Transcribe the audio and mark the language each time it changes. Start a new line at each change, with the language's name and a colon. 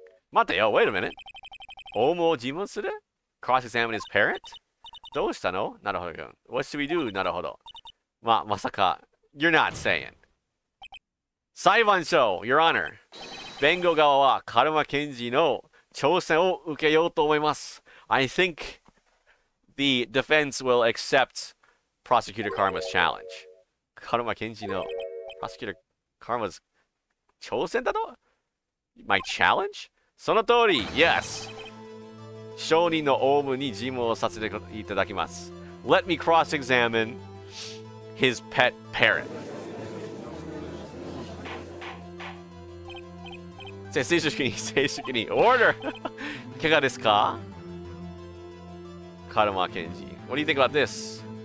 Japanese: 待てよ、
English: wait a minute.
Japanese: オウムを尋問する？
English: Cross-examine his parent?
Japanese: どうしたの？
English: なるほど。What should we do? なるほど。
Japanese: まさか、
English: You're not saying.
Japanese: 裁判所、
English: Your Honor.
Japanese: 弁護側はカルマ検事の挑戦を受けようと思います。
English: I think the defense will accept Prosecutor Karma's challenge.
Japanese: カルマ検事の
English: Prosecutor Karma's
Japanese: 挑戦だと？
English: My challenge?
Japanese: その通り、
English: Yes.
Japanese: 証人のオウムに尋問をさせていただきます。
English: Let me cross-examine his pet parrot.
Japanese: 正式に
English: Order!
Japanese: いかがですか？カルマ検事。
English: What do you think about this?